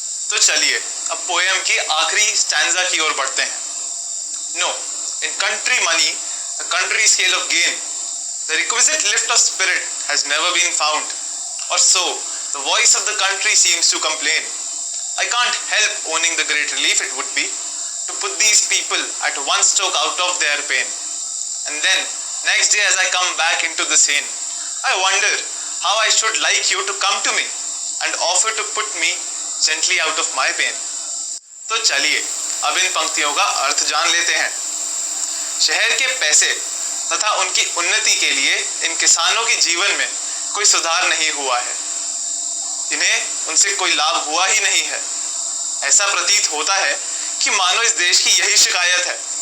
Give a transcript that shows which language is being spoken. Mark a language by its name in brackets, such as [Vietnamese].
[Hindi] तो चलिए अब पोएम की आखिरी स्टैंजा की ओर बढ़ते हैं। [English] No, in country money, the country scale of gain, the requisite lift of spirit has never been found, और so the voice of the country seems to complain. I can't help owning the great relief it would be to put these people at one stroke out of their pain. And then, next day as I come back into the scene, I wonder how I should like you to come to me and offer to put me gently out of my pain. [Hindi] तो चलिए अब इन पंक्तियों का अर्थ जान लेते हैं। शहर के पैसे तथा उनकी उन्नति के लिए इन किसानों के जीवन में कोई सुधार नहीं हुआ है। इन्हें उनसे कोई लाभ हुआ ही नहीं है। ऐसा प्रतीत होता है कि मानो इस देश की यही शिकायत है।